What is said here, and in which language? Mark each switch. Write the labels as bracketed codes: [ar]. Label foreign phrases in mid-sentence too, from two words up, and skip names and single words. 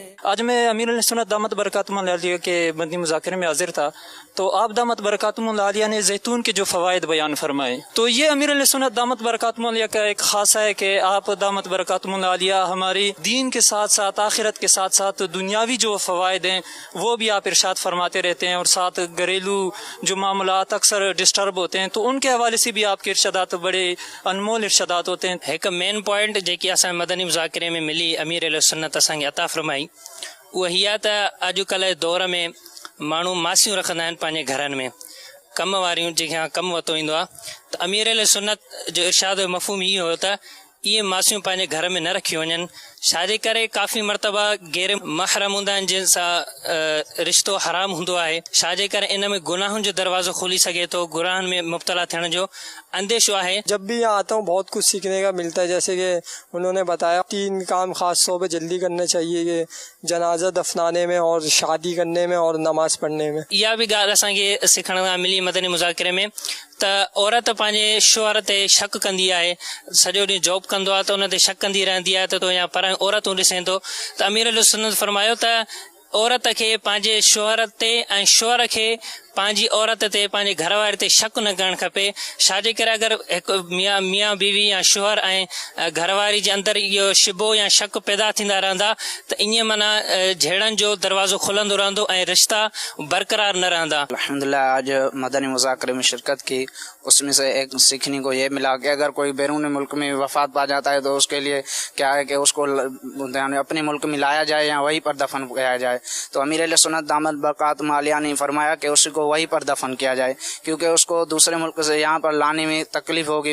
[ur] آج میں امیر سنت دامت برکاتہم العالیہ کے مدنی مذاکرے میں حاضر تھا، تو آپ دامت برکاتہم العالیہ نے زیتون کے جو فوائد بیان فرمائے، تو یہ امیر سنت دامت برکاتہم العالیہ کا ایک خاصہ ہے کہ آپ دامت برکاتہم العالیہ ہماری دین کے ساتھ ساتھ آخرت کے ساتھ ساتھ دنیاوی جو فوائد ہیں وہ بھی آپ ارشاد فرماتے رہتے ہیں، اور ساتھ گھریلو جو معاملات اکثر ڈسٹرب ہوتے ہیں تو ان کے حوالے سے بھی آپ کے ارشادات بڑے انمول ارشادات ہوتے ہیں. [sd] एक [en] main point [sd] जेकी असां मदनी मुज़ाकिरे में मिली अमीर सुन्नत असांखे अता फरमाई उहा हीअ त अॼुकल्ह दौर में माण्हू मासियूं रखंदा आहिनि पंहिंजे घरनि में, कम वारियूं जंहिंखां कमु वरितो ईंदो आहे। त अमीर सुन्नत जो इरशाद मफ़हूम इहो हुयो त इहे मासियूं पंहिंजे घर में न रखियूं वञनि, छाजे करे काफ़ी मरतबा गैर महरम हूंदा आहिनि जिन सां रिश्तो हराम हूंदो आहे, छाजे करे इन में गुनाहनि जो दरवाज़ो खुली सघे थो, गुनाहनि में मुब्तला थियण जो अंदेशो आहे। [ur] جب بھی یہاں آتا ہوں بہت کچھ سیکھنے کا ملتا ہے، جیسے کہ انہوں نے بتایا 3 کام خاص طور پہ جلدی کرنے چاہئیں، کہ جنازہ دفنانے میں اور شادی کرنے میں اور نماز پڑھنے میں. [sd] इहा बि ॻाल्हि असांखे सिखण लाइ मिली मदनी मुज़ाकिरे में त औरत पंहिंजे शौहर ते शक कंदी आहे, सॼो ॾींहुं जॉब कंदो आहे त उन ते शक कंदी रहंदी आहे त तो या पर औरतूं ॾिसे थो। त अमीर सुन्नत फरमायो त औरत खे पंहिंजे शौहर ते ऐं शौहर खे पंहिंजी औरत ते पंहिंजे घर वारे ते शक न करणु खपे, छाजे करे अगरि हिकु मियाँ बीवी या शौहर ऐं घरवारी जे अंदरि इहो शिबो या शक पैदा थींदा रहंदा त ईअं माना झेड़नि जो दरवाज़ो खुलंदो रहंदो ऐं रिश्ता बरक़रार न रहंदा। [ur] الحمدللہ آج مدنی مذاکرے میں شرکت کی، اس میں سے ایک سیکھنے کو یہ ملا کہ اگر کوئی بیرون ملک میں وفات پا جاتا ہے تو اس کے لیے کیا ہے کہ اس کو اپنے ملک میں لایا جائے یا وہیں پر دفن کیا جائے. تو امیر سنت دامت برکاتہم العالیہ نے فرمایا کہ اس کو وہیں پر دفن کیا جائے، کیونکہ اس کو دوسرے ملک سے یہاں پر لانے میں تکلیف ہوگی.